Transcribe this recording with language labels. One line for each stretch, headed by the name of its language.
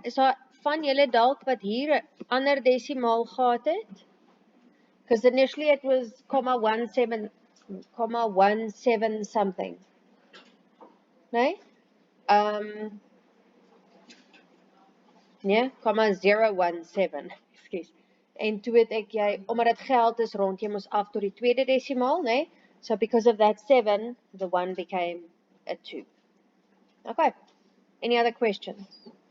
Afrikaans: Is daar van julle dalk wat hier 'n ander desimaal gehad het?
English: Because initially it was 0.17 something.
Afrikaans: Nee? Nee, 0.017. Excuse. En toe het ek jy, omdat dit geld is rond, jy moes af tot die tweede desimaal, nee?
English: So because of that 7, the 1 became a 2. Okay. Any other questions?